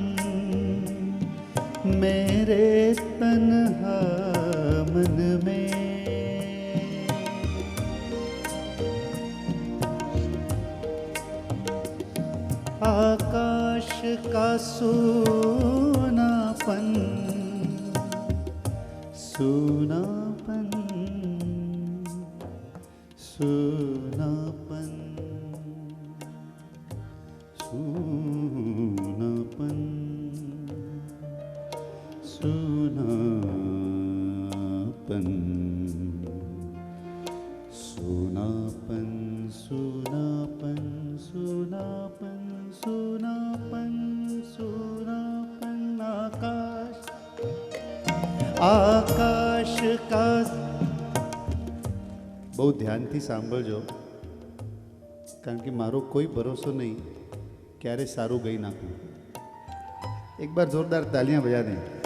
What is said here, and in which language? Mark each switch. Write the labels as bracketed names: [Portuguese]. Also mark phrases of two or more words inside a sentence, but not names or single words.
[Hindi] मेरे तन्हा मन में, आकाश का सोनापन, सोनापन, सोनापन, सूनापन, सूनापन, सूनापन, सूनापन, सूनापन, सूनापन, सूनापन, आकाश, आकाश का। [Gujarati] બહુ ધ્યાનથી સાંભળજો, કારણ કે મારો કોઈ ભરોસો નહીં ક્યારે સારું ગઈ નાખું. [Hindi] एक बार जोरदार तालियां बजा दें.